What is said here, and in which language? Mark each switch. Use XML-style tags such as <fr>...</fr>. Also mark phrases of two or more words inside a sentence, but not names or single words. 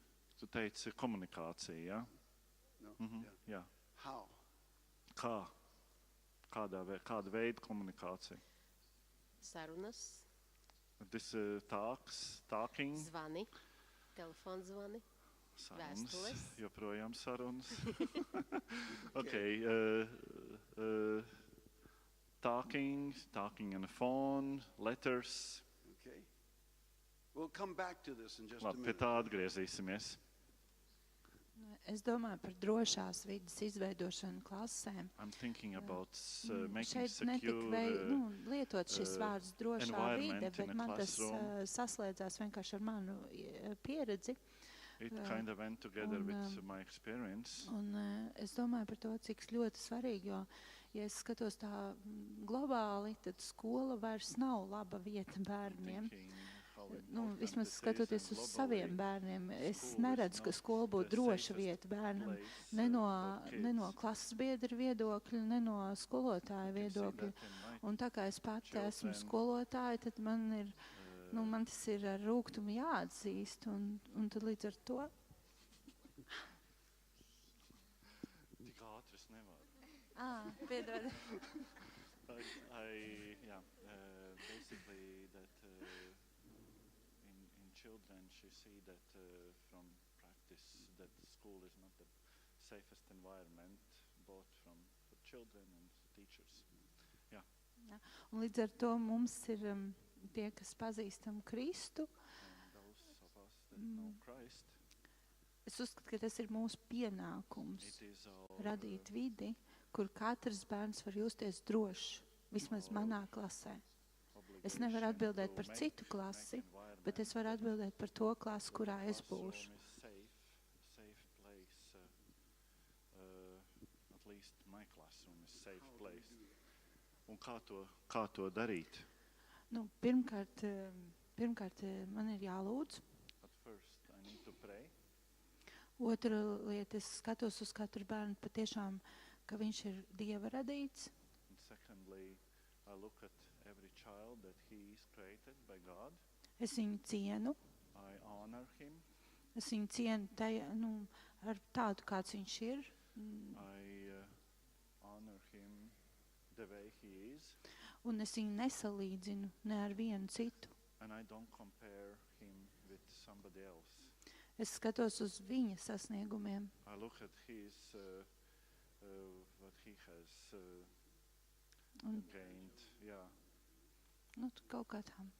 <lv>Tu teici komunikācija, ja? No. Mhm,</lv> <en>Yeah.</en> <lv>jā.</lv> <en>How?</en> <lv>Kā? Kāda veida komunikācija? Sarunas,</lv> <en>This talking,</en> <lv>zvani, telefonzvani. sarunas, Vēstules. joprojām sarunas.</lv> <en>Talking on the phone, letters. Okay. We'll come back to this in just a</en> <lv>Labi, pie</lv> <en>minute.</en> <lv>tā atgriezīsimies. Es domāju par drošās vidas izveidošanu klasēm.</lv> <en>I'm thinking about making</en> <lv>Šeit netika</lv> <en>secure</en> <lv>lietot šis vārds drošā</lv> <en>environment</en> <lv>vide, bet</lv> <en>in a</en> <lv>man tas</lv> <en>classroom.</en> <lv>saslēdzās vienkārši ar manu pieredzi.</lv> <en>It kind of went together</en> <lv>un,</lv> <en>with my experience.</en> <lv>Un es domāju par to, cik ļoti svarīgi, jo, ja es skatos tā globāli, tad skola vairs nav laba vieta bērniem.</lv> <en>Thinking how</en> <lv>Nu,</lv> <en>important</en> <lv>vismaz</lv> <en>it is</en> <lv>skatoties</lv> <en>and</en> <lv>uz saviem</lv> <en>globally,</en> <lv>bērniem, es</lv> <en>school is</en> <lv>neredzu, ka</lv> <en>not</en> <lv>skola būtu</lv> <en>the</en> <lv>droša</lv> <en>safest</en> <lv>vieta bērnam.</lv> <en>place,</en> <lv>Ne no,</lv> <en>for</en> <lv>ne no</lv> <en>kids.</en> <lv>klases biedra viedokļa, ne no skolotāja</lv> <en>You can see</en> <lv>viedokļa.</lv> <en>that in my,</en> <lv>Un tā kā es pati esmu</lv> <en>children,</en> <lv>skolotāja, tad man ir, man tas ir ar rūgtumu jāatzīst, un tad līdz ar to. Tik ātri es nevaru. Piedod.</lv> <en>Basically that in children she see that from practice that school is not the safest environment both for children and teachers.</en> <lv>Un līdz ar to mums ir tie, kas pazīstam Kristu.</lv> <en>And those of us that know Christ,</en> <lv>Es uzskatu, ka tas ir mūsu pienākums</lv> <en>it is our</en> <lv>radīt vidi, kur katrs bērns var justies drošs, vismaz manā klasē. Es nevaru atbildēt par citu klasi, bet es varu atbildēt par to klasi, kurā es būšu.</lv> <en>Safe place. At least my classroom is safe place.</en> <lv>Un kā to darīt? Nu, pirmkārt, man ir jālūdz.</lv> <en>At first I need to pray.</en> <lv>Otra lieta, es skatos uz katru bērnu patiešām, ka viņš ir Dieva radīts.</lv> <en>And secondly, I look at every child that he is created by God.</en> <lv>Es viņu cienu.</lv> <en>I honor him.</en> <lv>Es viņu cienu ar tādu, kāds viņš ir.</lv> <en>I honor him the way he is.</en> <lv>Un es viņu nesalīdzinu ne ar vienu citu.</lv> <en>And I don't compare him with somebody else.</en> <lv>Es skatos uz viņa sasniegumiem.</lv> <en>I look at his what he has</en> <lv>Un,</lv> <en>gained. Yeah.</en> <lv>kaut kā tā.</lv>